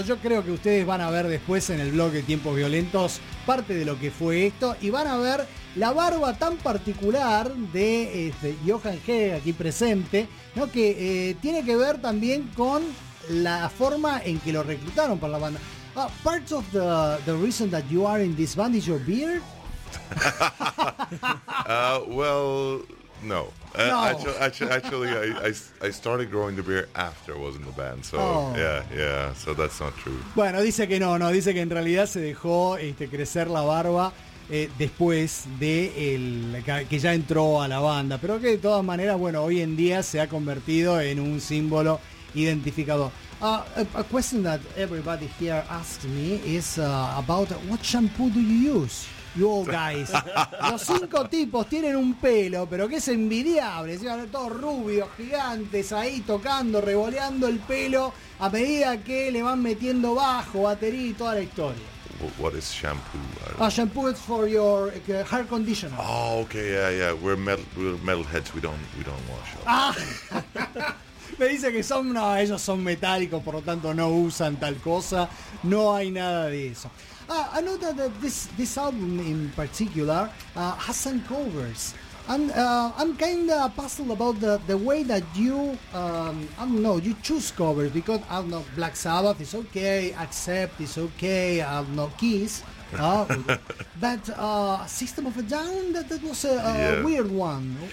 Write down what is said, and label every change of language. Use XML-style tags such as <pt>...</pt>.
<es>Yo creo que ustedes van a ver después en el blog de Tiempos Violentos parte de lo que fue esto y van a ver la barba tan particular de este, Johan Hegg aquí presente, ¿no? Que tiene que ver también con la forma en que lo reclutaron para la banda.</es> <en>Part of the reason that you are in this band is your beard? Well, no. Actually, I started growing the beard after I was in the band. So, yeah, so that's not true.</en> <es>Bueno, dice que no, no, dice que en realidad se dejó este, crecer la barba después de el que ya entró a la banda. Pero que de todas maneras, bueno, hoy en día se ha convertido en un símbolo identificador.</es> <en>A question that everybody here asks me is about what shampoo do you use? You all guys,</en> <es>los cinco tipos tienen un pelo, pero que es envidiable, ¿sí? Todos rubios, gigantes, ahí tocando, revoleando el pelo a medida que le van metiendo bajo, batería y toda la historia.</es> <en>What is shampoo? Shampoo is for your hair conditioner. Oh, okay, yeah, yeah. We're metalheads. We don't wash up.</en> <es>Me dice que son, no, ellos son metálicos, por lo tanto no usan tal cosa. No hay nada de eso.</es> <en>I know that this album in particular has some covers, and I'm kind of puzzled about the way that you you choose covers, because I don't know, Black Sabbath is okay, Accept is okay, I don't know, Kiss, but System of a Down, that was a weird one.</en>